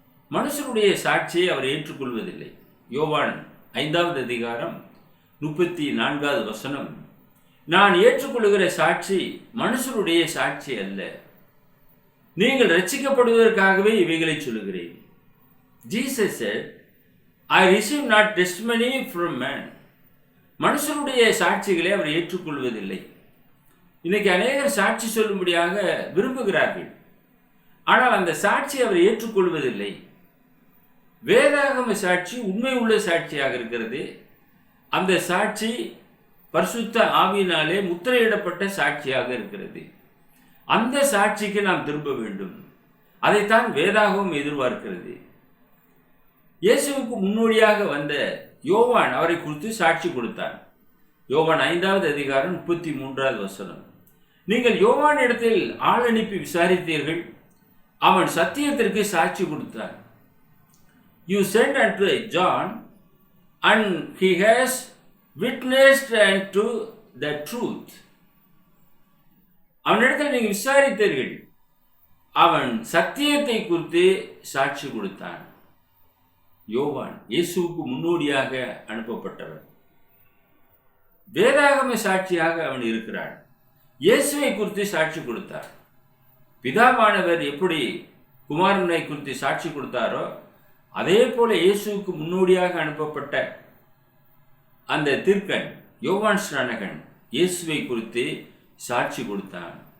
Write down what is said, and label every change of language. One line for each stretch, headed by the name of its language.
Tamil: மனுஷருடைய சாட்சியை அவர் ஏற்றுக்கொள்வதில்லை. யோவான் 5வது அதிகாரம் 34வது வசனம், நான் ஏற்றுக்கொள்கிற சாட்சி மனுஷருடைய சாட்சி அல்ல. நீங்கள் ரட்சிக்கப்படுவதற்காகவே இவைகளை சொல்லுகிறேன்.
English: Jesus said, I receive not testimony from man.
Tamil: மனுஷருடைய சாட்சிகளை அவர் ஏற்றுக்கொள்வதில்லை. இன்னைக்கு அநேகர் சாட்சி சொல்லும்படியாக விரும்புகிறார்கள். ஆனால் அந்த சாட்சி அவர் ஏற்றுக்கொள்வதில்லை. வேதாகம சாட்சி உண்மை உள்ள சாட்சியாக இருக்கிறது. அந்த சாட்சி பரிசுத்த ஆவியினாலே முத்திரையிடப்பட்ட சாட்சியாக இருக்கிறது. அந்த சாட்சிக்கு நாம் திரும்ப வேண்டும். அதைத்தான் வேதாகமம் எதிர்பார்க்கிறது. இயேசுவுக்கு முன்னோடியாக வந்த யோவான் அவரை குறித்து சாட்சி கொடுத்தான். யோவான் 5வது அதிகாரம் 33வது வசனம், நீங்கள் யோவான் இடத்தில் ஆள் அனுப்பி விசாரித்தீர்கள், அவன் சத்தியத்திற்கு சாட்சி கொடுத்தான்.
English: You sent unto John, and he has witnessed unto the truth.
Tamil: அவனிடத்தில் நீங்கள் விசாரித்தீர்கள், அவன் சத்தியத்தை குறித்து சாட்சி கொடுத்தான். யோவான் இயேசுவுக்கு முன்னோடியாக அனுப்பப்பட்டவன். வேதாகம சாட்சியாக அவன் இருக்கிறான். இயேசுவை குறித்து சாட்சி கொடுத்தார். பிதாவானவர் எப்படி குமாரனை குறித்து சாட்சி கொடுத்தாரோ அதே போல இயேசுவுக்கு முன்னோடியாக அனுப்பப்பட்ட அந்த தீர்க்கன் யோவான் ஸ்நானகன் இயேசுவை குறித்து சாட்சி கொடுத்தான்.